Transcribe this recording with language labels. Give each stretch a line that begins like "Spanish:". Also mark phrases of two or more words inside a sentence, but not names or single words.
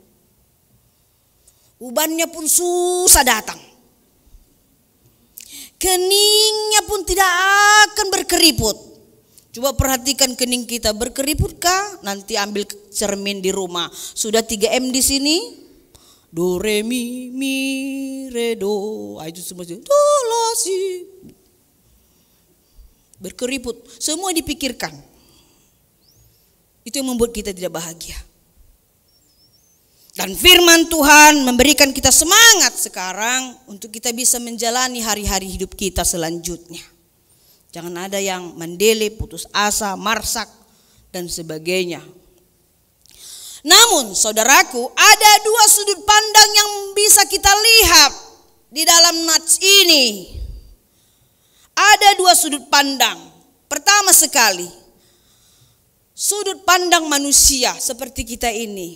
Indonesian: Ubannya pun susah datang. Keningnya pun tidak akan berkeriput. Coba perhatikan kening kita, berkeriputkah? Nanti ambil cermin di rumah. Sudah 3M di sini. Do, re, mi, re, do. Itu semua. Do, la, si. Berkeriput. Semua dipikirkan. Itu yang membuat kita tidak bahagia. Dan firman Tuhan memberikan kita semangat sekarang untuk kita bisa menjalani hari-hari hidup kita selanjutnya. Jangan ada yang mendele, putus asa, marsak, dan sebagainya. Namun saudaraku, ada dua sudut pandang yang bisa kita lihat di dalam nats ini. Ada dua sudut pandang. Pertama sekali, sudut pandang manusia seperti kita ini.